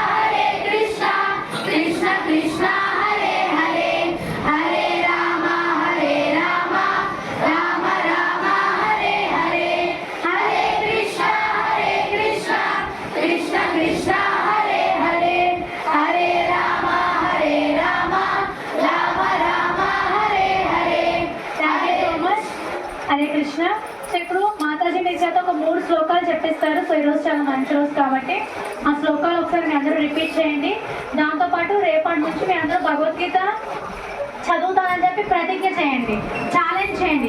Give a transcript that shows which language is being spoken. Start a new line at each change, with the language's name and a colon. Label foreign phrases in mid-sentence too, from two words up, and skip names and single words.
Sanskrit: కృష్ణ కృష్ణ హరే హరే, హరే రామ రామ రామ హరే హరే, హరే కృష్ణ కృష్ణ కృష్ణ హరే హరే, హరే రామ రామ రామ హరే హరే.
English: thank you so much.
Sanskrit: హరే కృష్ణ.
Telugu: సో ఇప్పుడు మాతాజీ మీ చేత ఒక 3 శ్లోకాలు చెప్పిస్తారు. సో ఈరోజు చాలా మంచి రోజు కాబట్టి ఆ శ్లోకాలు ఒకసారి మీ అందరూ రిపీట్ చేయండి. దాంతోపాటు రేపటి నుంచి మీ అందరూ భగవద్గీత చదువుతానని చెప్పి ప్రతిజ్ఞ చేయండి, ఛాలెంజ్ చేయండి.